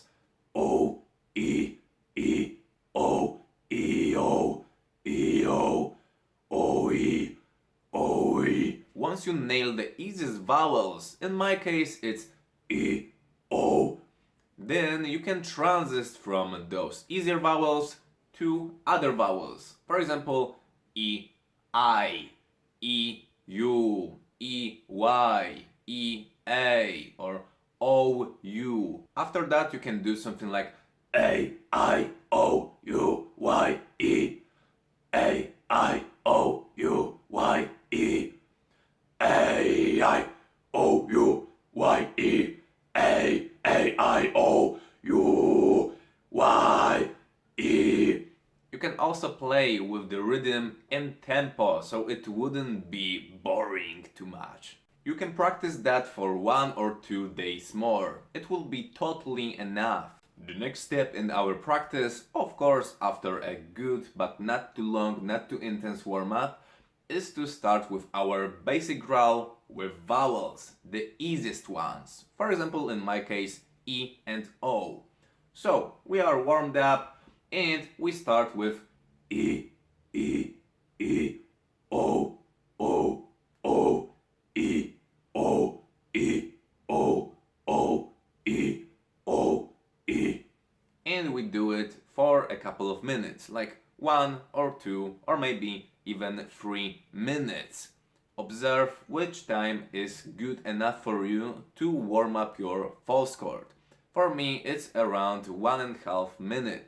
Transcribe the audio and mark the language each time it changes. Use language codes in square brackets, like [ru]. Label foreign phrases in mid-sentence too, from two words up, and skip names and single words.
[en] O, E, O, O, E. Once you nail the easiest vowels, in my case it's E, O, then you can transit from those easier vowels to other vowels. For example, E, I, E, U, E, Y, E, A, or O, U. After that you can do something like A, I, O, U, Y, E. A, I, O, U, Y, E. A, I, O, U, Y, E. A, I, O, U, Y, E. You can also play with the rhythm and tempo so it wouldn't be boring too much. You can practice that for 1 or 2 days more. It will be totally enough. The next step in our practice, of course after a good but not too long, not too intense warm-up, is to start with our basic growl with vowels, the easiest ones. For example, in my case, E and O. So, we are warmed up and we start with E, E, E, O, O, O, E, O, E, O, O, E, O, E. And we do it for a couple of minutes, like 1 or 2 or maybe even 3 minutes. Observe which time is good enough for you to warm up your false chord. For me, it's around 1.5 minutes.